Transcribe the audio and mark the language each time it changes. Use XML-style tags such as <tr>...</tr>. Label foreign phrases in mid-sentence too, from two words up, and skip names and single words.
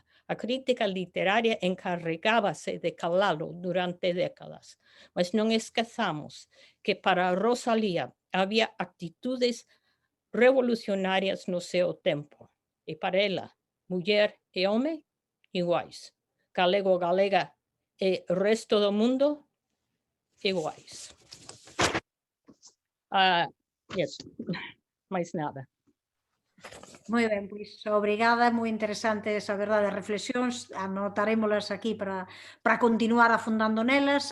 <pt>A crítica literária encarregava-se de calá-lo durante décadas, mas não esqueçamos que para Rosalía havia atitudes revolucionárias no seu tempo, e para ela, mulher e homem iguais, galego-galega e resto do mundo iguais. Mais nada.</pt> <gl>Moi ben, pois obrigada, moi interesante esa verdade reflexións, anotarémolas aquí para continuar afundando nelas.</gl>